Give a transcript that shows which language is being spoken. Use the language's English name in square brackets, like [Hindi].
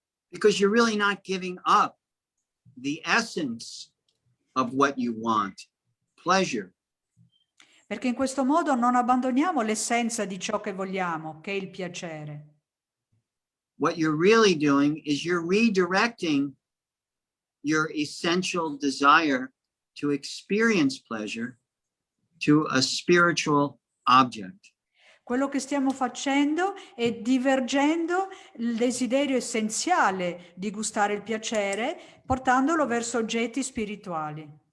[English] Because you're really not giving up the essence of what you want, pleasure. [Italian] Perché in questo modo non abbandoniamo l'essenza di ciò che vogliamo, che è il piacere. [English] What you're really doing is you're redirecting your essential desire to experience pleasure to a spiritual object. [Italian] Quello che stiamo facendo è divergendo il desiderio essenziale di gustare il piacere, portandolo verso oggetti spirituali.